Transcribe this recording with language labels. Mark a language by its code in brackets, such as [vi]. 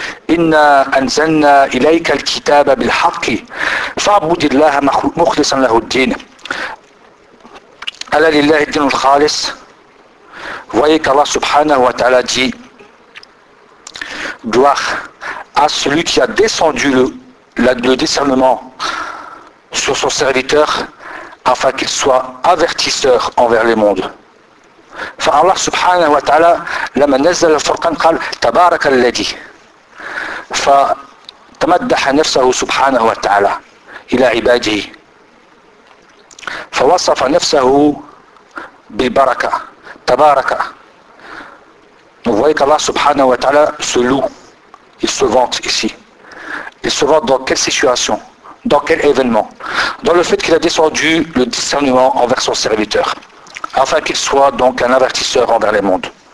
[ar] إنا أنزلنا إليك الكتاب بالحق فاعبد الله مخلصا له الدين ألا لله الدين الخالص. [fr] Voyez qu'Allah [ar] subhanahu wa ta'ala [fr] dit gloire à celui qui a descendu le discernement sur son serviteur afin qu'il soit avertisseur envers les mondes. [ar] فالله سبحانه وتعالى لما نزل الفرقان قال تبارك الذي فتمدح نفسه سبحانه وتعالى إلى عباده فوصف نفسه بالبركة تبارك. [fr] Vous voyez qu'Allah [ar] subhanahu wa ta'ala [fr] se loue, il se vante ici. Il se vante dans quelle situation, dans quel événement? Dans le fait qu'il a descendu le discernement envers son serviteur, afin qu'il soit donc un avertisseur envers les mondes.